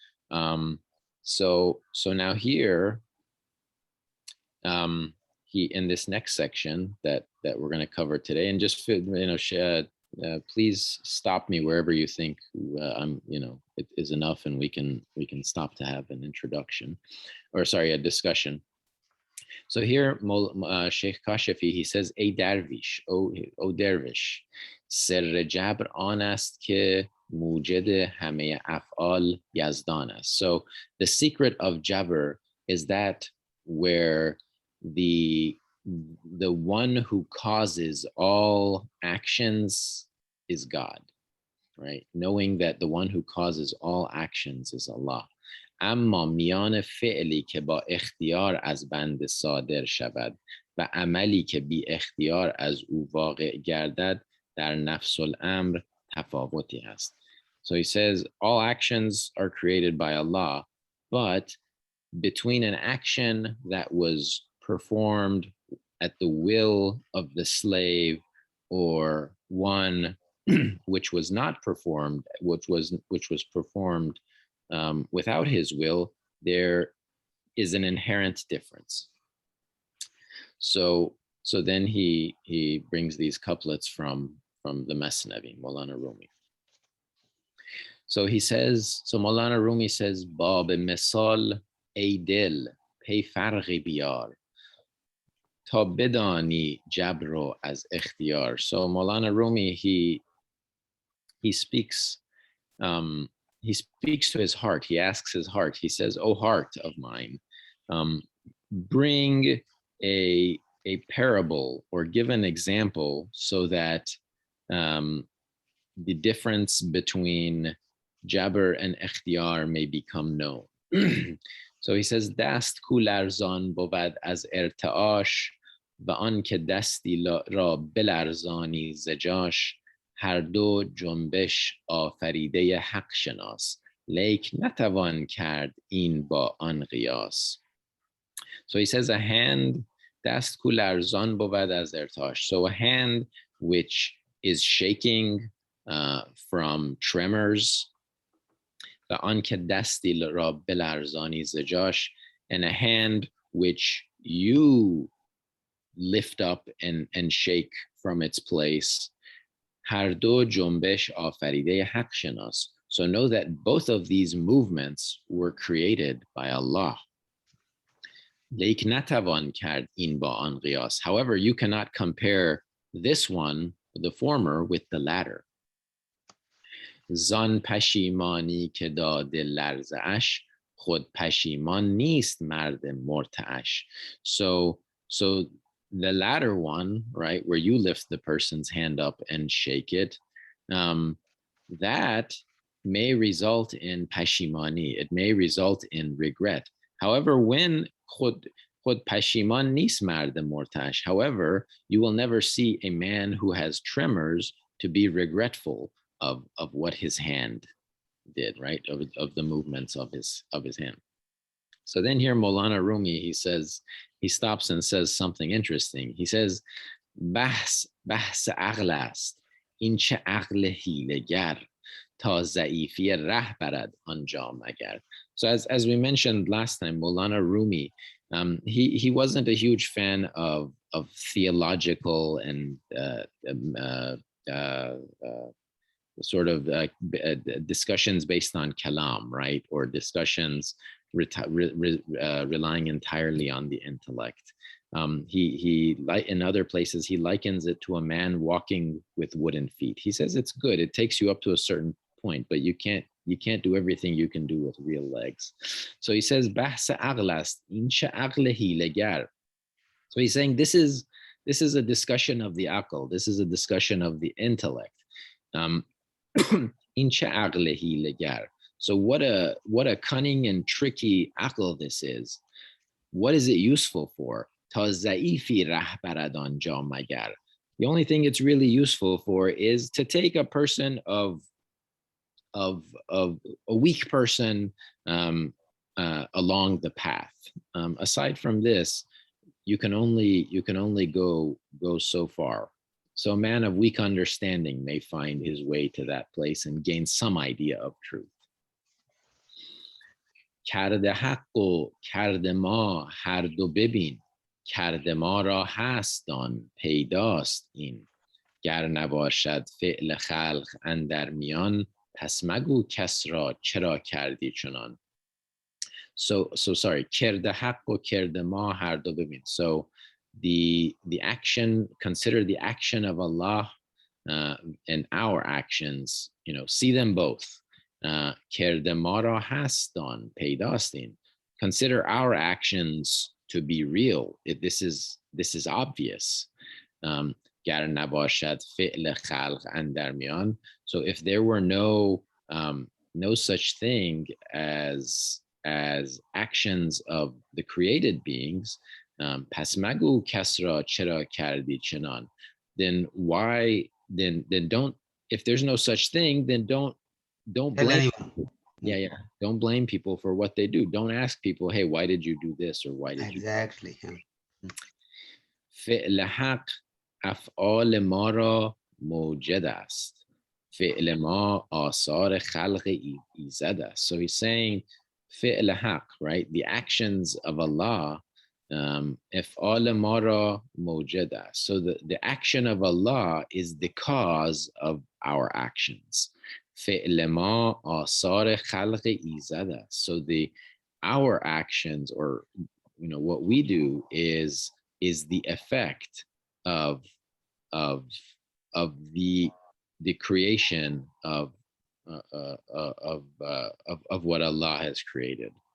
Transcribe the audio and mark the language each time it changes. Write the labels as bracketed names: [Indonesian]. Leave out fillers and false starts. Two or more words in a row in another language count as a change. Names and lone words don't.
[English] So now here, he, in this next section that we're going to cover today, and just please stop me wherever you think it is enough, and we can stop to have an introduction, or sorry, a discussion. So here, Sheikh Kashafi, he says, [Persian] "ای درویش, O dervish, سر جبر آن است که موجد همه افعال یزدان است." [English] So the secret of jabr is that where the one who causes all actions is God, right? Knowing that the one who causes all actions is Allah. [Persian] اما میان فعلی که با اختیار از بنده صادر شود و عملی که بی اختیار از او واقع گردد در نفس الامر تفاوتی هست. [English] So he says all actions are created by Allah, but between an action that was performed at the will of the slave or one which was not performed, which was performed without his will, there is an inherent difference. So then he brings these couplets from the Mathnawi, Mawlana Rumi. So he says, so Mawlana Rumi says, [Persian] بهر مثال ای دل پی فرقی بیار تا بدانی جبر را از اختیار. [English] So Mawlana Rumi, he speaks to his heart. He asks his heart. He says, "O heart of mine, bring a parable or give an example so that the difference between Jabr and Ikhtiyar may become known." So he says, [Persian] "دست کو لرزان بود از ارتعاش و آن که دستی را بلرزانی ز جاش هر دو جنبش آفریده حق شناس لیک نتوان کرد این با آن قیاس. [English] So he says a hand [Persian] دست کو لرزان بود از ارتاش. [English] So a hand which is shaking from tremors [Persian] و آن که دستی را بلرزانی زجاش, [English] and a hand which you lift up and shake from its place. [Persian] هر دو جنبش آفریده حق شناس. [English] So know that both of these movements were created by Allah. [Persian] لیک نتوان کرد این با آن قیاس. [English] However, you cannot compare this one, the former, with the latter. [Persian] زان پشیمانی که داده لرزه اش، خود پشیمان نیست مرد مرتعش. [English] So the latter one, right, where you lift the person's hand up and shake it, that may result in pashimani. It may result in regret. However, when [Persian] خود پشیمان نیست مرد مرتعش, [English] however, you will never see a man who has tremors to be regretful of what his hand did, right? Of the movements of his hand. So then here Mawlana Rumi, he stops and says something interesting. He says, [Persian] بحث عقل است، این چه عقل حیله‌گر، تا ضعیفی ره برد آنجا مگر. [English] So as we mentioned last time, Maulana Rumi, he wasn't a huge fan of theological and sort of discussions based on kalam, right? Or discussions relying entirely on the intellect. He in other places, he likens it to a man walking with wooden feet. He says it's good. It takes you up to a certain point, but you can't do everything you can do with real legs. So he says, [Persian] بحث عقل است، این چه عقل حیله‌گر. [English] So he's saying this is a discussion of the aql. This is a discussion of the intellect. [Persian] این چه عقل حیله‌گر. [English] So what a cunning and tricky aql this is. What is it useful for? [Persian] تا ضعیفی ره برد آنجا مگر. [English] The only thing it's really useful for is to take a person of a weak person along the path. Aside from this, you can only go so far. So a man of weak understanding may find his way to that place and gain some idea of truth. [Persian] کرده حق و کرده ما هر دو ببین، کرده ما را هست دان پیداست این، گر نباشد فعل خلق اندر میان، پس مگو کس را چرا کردی چنان. [English] So sorry, [Persian] کرده حق و کرده ما هر دو ببین. [English] So the action, consider the action of Allah and our actions, see them both. [Persian] کرده ما را هست دان پیداست این. [English] Consider our actions to be real. This is obvious. [Persian] گر نباشد فعل خلق اندر میان. [English] So if there were no such thing as actions of the created beings, [Persian] پس مگو کس را چرا کردی چنان. [English] Then why? Then don't. If there's no such thing, then don't blame. Yeah. Don't blame people for what they do. Don't ask people, hey, why did you do this or why did you? Exactly. [Persian] فعل حق افعال ما را موجد است. فعل ما آثار خلق ایزد است. [English] So he's saying [Persian] فعل حق, [English] right? The actions of Allah, [Persian] افعال ما را موجد است. [English] So the action of Allah is the cause of our actions. [Persian] فعل ما آثار خلق ایزد است. [English] So our actions, or what we do, is the effect of the creation of what Allah has created.